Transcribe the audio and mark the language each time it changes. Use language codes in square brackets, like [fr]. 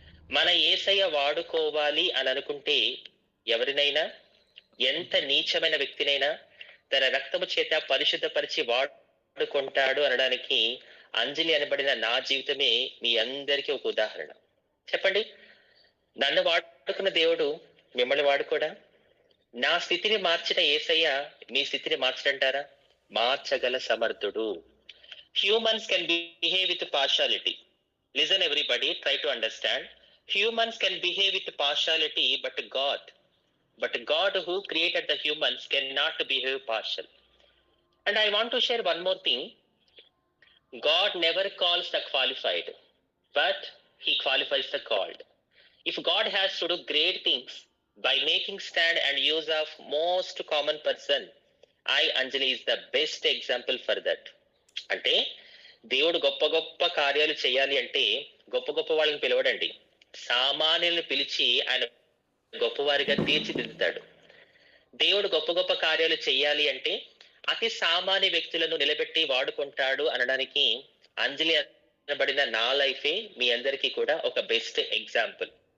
[te] మన యేసయ్య వాడుకోవాలి అని అనుకుంటే ఎవరినైనా, ఎంత నీచమైన వ్యక్తినైనా తన రక్తము చేత పరిశుద్ధపరిచి వాడుకుంటాడు అనడానికి అంజలి అనబడిన నా జీవితమే మీ అందరికీ ఒక ఉదాహరణ. చెప్పండి, నన్ను వాడుకున్న దేవుడు మిమ్మల్ని వాడుకోడా? నా స్థితిని మార్చిన యేసయ్య మీ స్థితిని మార్చడంటారా? మార్చగల సమర్థుడు. [en] Humans can behave with partiality. Listen, everybody, try to understand. Humans can behave with partiality, but God who created the humans cannot behave partial. And I want to share one more thing. God never calls the qualified, but he qualifies the called. If God has to do great things by making stand and use of most common person, I, Anjali, is the best example for that. [te] అంటే దేవుడు గొప్ప గొప్ప కార్యాలు చేయాలి అంటే గొప్ప గొప్ప వాళ్ళని పిలవడండి, సామాన్యులను పిలిచి ఆయన గొప్పవారిగా తీర్చిదిద్దుతాడు. దేవుడు గొప్ప గొప్ప కార్యాలు చేయాలి అంటే అతి సామాన్య వ్యక్తులను నిలబెట్టి వాడుకుంటాడు అనడానికి అంజలి అనబడిన నా లైఫే మీ అందరికీ కూడా ఒక బెస్ట్ ఎగ్జాంపుల్.